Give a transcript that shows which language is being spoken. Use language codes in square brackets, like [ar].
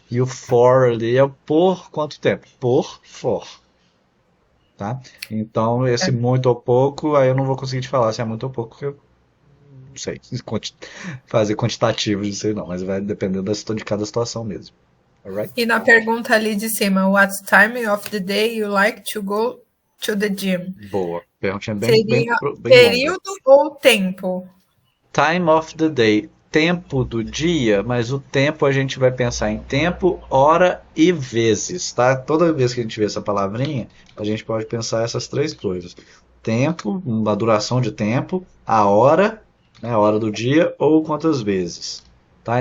[pt] E o for ali é o por quanto tempo? Por for. Tá? Então, esse muito ou pouco, aí eu não vou conseguir te falar se é muito ou pouco, porque não sei fazer quantitativo disso aí não, mas vai depender de cada situação mesmo. [en] Alright? [pt] E na pergunta ali de cima, [en] what time of the day you like to go to the gym? [pt] Boa. Perguntinha Seria bem longa. período ou tempo? [en] Time of the day, [pt] tempo do dia, mas o tempo a gente vai pensar em tempo, hora e vezes, tá? Toda vez que a gente vê essa palavrinha, a gente pode pensar essas três coisas. Tempo, a duração de tempo, a hora, né, a hora do dia, ou quantas vezes. Tá?